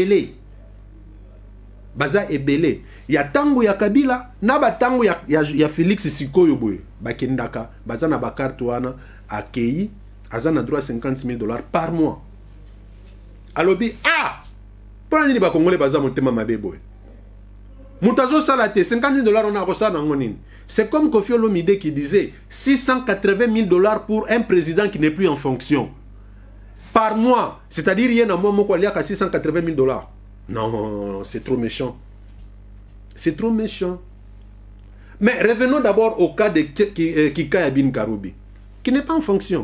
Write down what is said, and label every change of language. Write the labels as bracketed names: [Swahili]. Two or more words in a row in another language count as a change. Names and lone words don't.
[Lingala] ebele ya tango ya Kabila na batango ya Félix sikoyo boye bakendaka baza na ba carte wana akei azana droit $50,000 [French] par mois. [Lingala] Alobi ah pour nini ba congolais baza motema mabe boye mutazo salate $50,000 [French] on a reçu [Lingala] nango nini. [French] C'est comme Kofi Olomide qui disait $680,000 pour un président qui n'est plus en fonction par mois, c'est-à-dire il y a un mois [Lingala] moko aliaka [French] $680,000. Non, c'est trop méchant. C'est trop méchant. Mais revenons d'abord au cas de Kikaya Bin Karoubi, qui n'est pas en fonction.